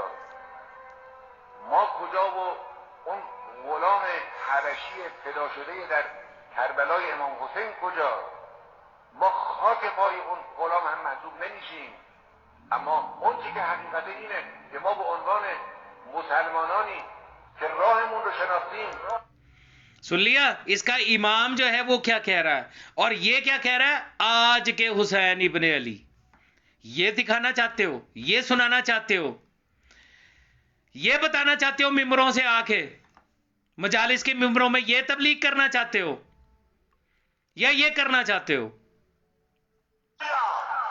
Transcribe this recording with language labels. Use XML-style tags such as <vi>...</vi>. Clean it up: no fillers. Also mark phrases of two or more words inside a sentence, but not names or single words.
<fa>ما کجا و اون غلام حبشی فدا شده در کربلای امام حسین کجا؟ ما خاک پای اون غلام هم محسوب نمیشیم. اما اون چی که حقیقت اینه که ما به عنوان مسلمانانی کہ راہمون رو شناختیم.</fa> <ur>سن لیا اس کا امام جو ہے وہ کیا کہہ رہا ہے، اور یہ کیا کہہ رہا ہے؟ آج کے حسین ابن علی. یہ دکھانا چاہتے ہو، یہ سنانا چاہتے ہو، یہ بتانا چاہتے ہو ممبروں سے آ کے، مجالس کے ممبروں میں یہ تبلیغ کرنا چاہتے ہو یا یہ کرنا چاہتے ہو؟</ur>